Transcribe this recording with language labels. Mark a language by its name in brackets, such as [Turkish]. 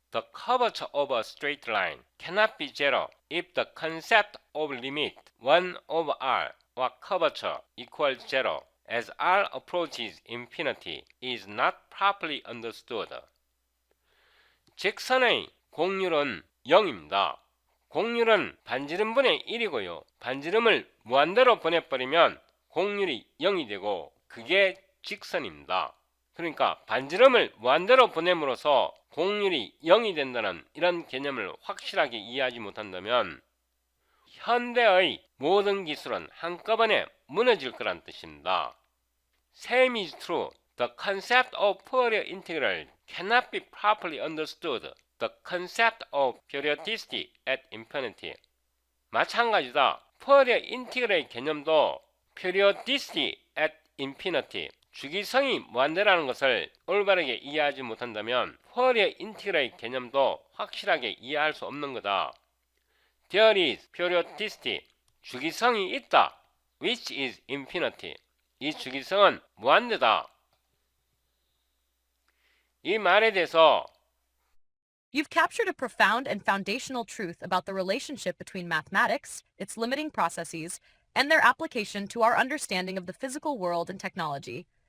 [English] The curvature of a straight line cannot be zero if the concept of limit 1 over r or curvature equals zero as r approaches infinity is not properly understood. [Korean] 직선의 공률은 0입니다. 공률은 반지름분의 1이고요. 반지름을 무한대로 보내버리면 공률이 0이 되고 그게 직선입니다. 그러니까 반지름을 무한대로 보냄으로써 공률이 0이 된다는 이런 개념을 확실하게 이해하지 못한다면 현대의 모든 기술은 한꺼번에 무너질 거란 뜻입니다. [English] Same is true. The concept of Fourier integral cannot be properly understood the concept of periodicity at infinity. [Korean] 마찬가지다. 포리어 인티그레이 개념도 [English] periodicity at infinity, [Korean] 주기성이 무한대라는 것을 올바르게 이해하지 못한다면 포리어 인티그레이 개념도 확실하게 이해할 수 없는 거다. [English] There is periodicity, [Korean] 주기성이 있다. [English] Which is infinity, [Korean] 이 주기성은 무한대다. 이 말에 대해서 [English] You've captured a profound and foundational truth about the relationship between mathematics, its limiting processes, and their application to our understanding of the physical world and technology.